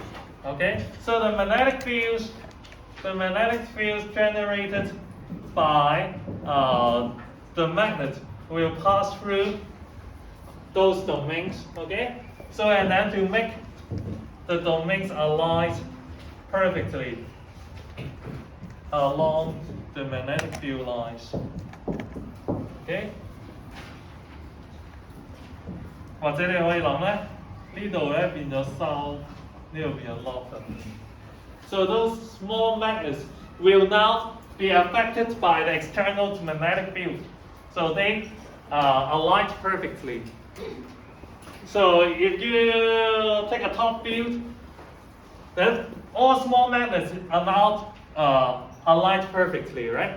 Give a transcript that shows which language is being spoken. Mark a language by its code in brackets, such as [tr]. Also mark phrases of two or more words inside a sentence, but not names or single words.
[en] Okay, so the magnetic fields generated by the magnet will pass through those domains. Okay, so and then to make the domains align perfectly along the magnetic field lines. Okay. [yue] 或者你可以諗咧，呢度咧變咗收，呢度變咗 [en] lock。So those small magnets will now be affected by the external magnetic field. So they align perfectly. So if you take a top field, then all small magnets are now aligned perfectly, right?